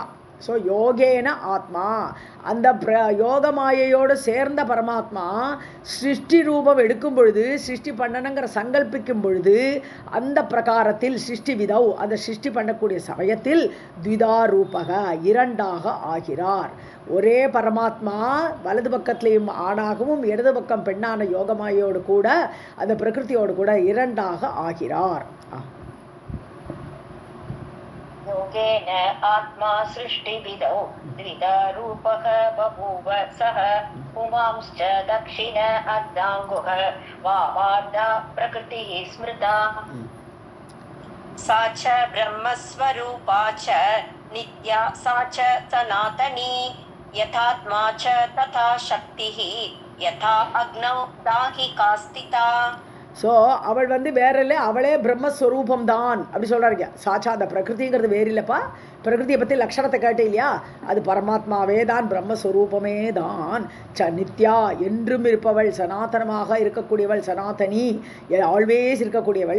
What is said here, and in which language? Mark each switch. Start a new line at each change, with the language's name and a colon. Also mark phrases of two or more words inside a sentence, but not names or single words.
Tamil: ஸோ
Sanskrit: योगेन आत्मा,
Tamil: அந்த யோக மாயையோடு சேர்ந்த பரமாத்மா சிருஷ்டி ரூபம் எடுக்கும் பொழுது, சிருஷ்டி பண்ணணுங்கிற சங்கல்பிக்கும் பொழுது, அந்த பிரகாரத்தில் சிருஷ்டி விதவ், அந்த சிருஷ்டி பண்ணக்கூடிய சமயத்தில் த்விதாரூபக, இரண்டாக ஆகிறார். ஒரே பரமாத்மா வலது பக்கத்திலையும் ஆணாகவும் இடது பக்கம் பெண்ணான யோகமாயோடு கூட அந்த பிரகிருதியோடு கூட இரண்டாக ஆகிறார்.
Sanskrit: योगेन आत्मा सृष्टिविदौ द्विधारूपः बभूव सः पुमांश्च दक्षिण अर्धाङ्गुः वामार्धा प्रकृतिः स्मृता सा च ब्रह्मस्वरूपा च नित्या सा च सनातनी यथात्मा च तथा शक्तिः यथा अग्नौ दाहिका स्थिता.
Tamil: ஸோ அவள் வந்து வேற இல்லை, அவளே பிரம்மஸ்வரூபம் தான் அப்படி சொல்கிறாருங்க. சாட்சா அந்த பிரகிருதிங்கிறது வேறு இல்லைப்பா. பிரகிருதியை பற்றி லட்சணத்தை கேட்டே இல்லையா? அது பரமாத்மாவே தான், பிரம்மஸ்வரூபமே தான். நித்யா, என்றும் இருப்பவள், சனாதனமாக இருக்கக்கூடியவள், சனாதனி, ஆல்வேஸ் இருக்கக்கூடியவள்.